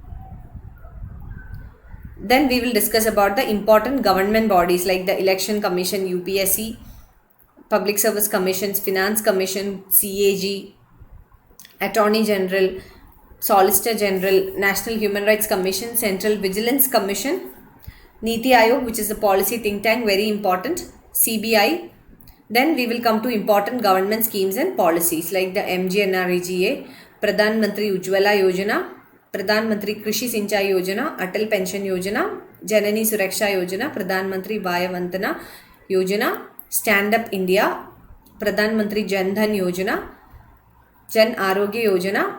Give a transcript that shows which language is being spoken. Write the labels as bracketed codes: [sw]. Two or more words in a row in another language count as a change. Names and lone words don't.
[en] Then we will discuss about the important government bodies like the Election Commission, UPSC, Public Service Commissions, Finance Commission, CAG, Attorney General, Solicitor General, National Human Rights Commission, Central Vigilance Commission, Niti Aayog, which is a policy think tank, very important, CBI. Then we will come to important government schemes and policies like the MGNREGA, Pradhan Mantri Ujjwala Yojana, Pradhan Mantri Krishi Sinchai Yojana, Atal Pension Yojana, Janani Suraksha Yojana, Pradhan Mantri Vaya Vandana Yojana, Stand Up India, Pradhan Mantri Jan Dhan Yojana, Jan Arogya Yojana,